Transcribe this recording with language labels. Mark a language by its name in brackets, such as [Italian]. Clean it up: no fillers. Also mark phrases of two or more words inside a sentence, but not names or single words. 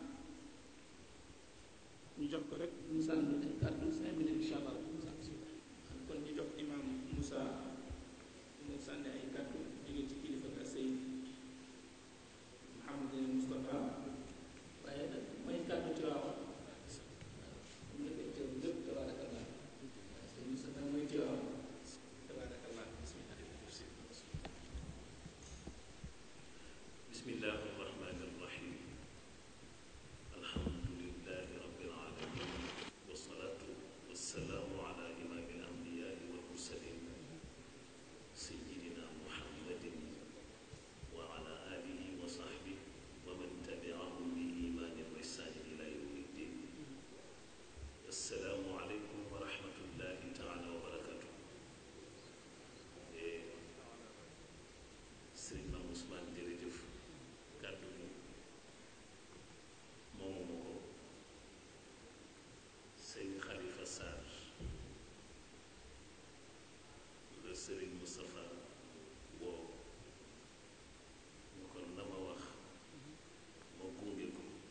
[Wolof] ñu jox ko rek mu sànni ay kàddu 5 minutes [Arabic] إن شاء الله [Wolof] kon ñu jox imam Moussa mu sànni ay kàddu jóge ci kilifa ga Seyd Mouhamadou Moustapha waaye nag may kàddu ci waaw ñu koy teew lépp tabaarakallah Moustapha mooy ci waaw tabaarakallah [Arabic] بسم الله الرحمن الرحيم الحمد لله رب العالمين والصلاة والسلام على إمام الأنبياء والمرسلين سيدنا محمد وعلى آله وصحبه ومن تبعهم بإيمان وإحسان إلى يوم الدين السلام عليكم ورحمة الله تعالى وبركاته [Wolof] sëriñ Maam Ousmane jërëjëf kàddu gi moomu ko sëriñ Khalifa Sarr la sëriñ Moustapha woo ñu kon na ma wax ma gunge ko